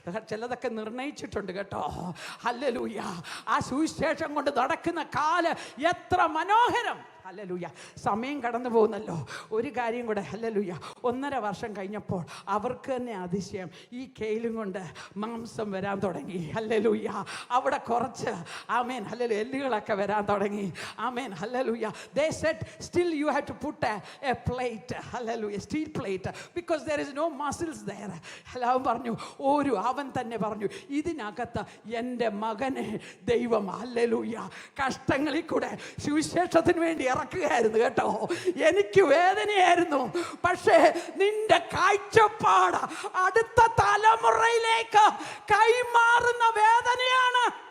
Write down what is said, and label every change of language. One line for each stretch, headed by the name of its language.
Malayalam: ചിലതൊക്കെ നിർണയിച്ചിട്ടുണ്ട് കേട്ടോ. ഹല്ലേലൂയ. ആ സുവിശേഷം കൊണ്ട് നടക്കുന്ന കാല് എത്ര മനോഹരം. ഹല്ലേലൂയ. സമയം കടന്നു പോകുന്നല്ലോ. ഒരു കാര്യം കൂടെ ഹല്ലേലൂയ. 1.5 വർഷം കഴിഞ്ഞപ്പോൾ അവർക്ക് തന്നെ അതിശയം, ഈ കെയിലും കൊണ്ട് മാംസം വരാൻ തുടങ്ങി. ഹല്ലേലൂയ. അവിടെ കുറച്ച് ആമേൻ ഹല്ലേലൂയ എല്ലുകളൊക്കെ വരാൻ തുടങ്ങി. Amen hallelujah.
English: They said still you have to put a plate, hallelujah, steel plate, because there is no muscles there.
Malayalam: അവൻ പറഞ്ഞു, അവൻ തന്നെ പറഞ്ഞു, ഇതിനകത്ത് എൻ്റെ മകനെ ദൈവം ഹല്ലേലൂയ കഷ്ടങ്ങളിൽ കൂടെ സുവിശേഷത്തിന് വേണ്ടി ഇറക്കുകയായിരുന്നു കേട്ടോ. എനിക്ക് വേദനയായിരുന്നു, പക്ഷേ നിന്റെ കാഴ്ചപ്പാട് അടുത്ത തലമുറയിലേക്ക് കൈമാറുന്ന വേദനയാണ്.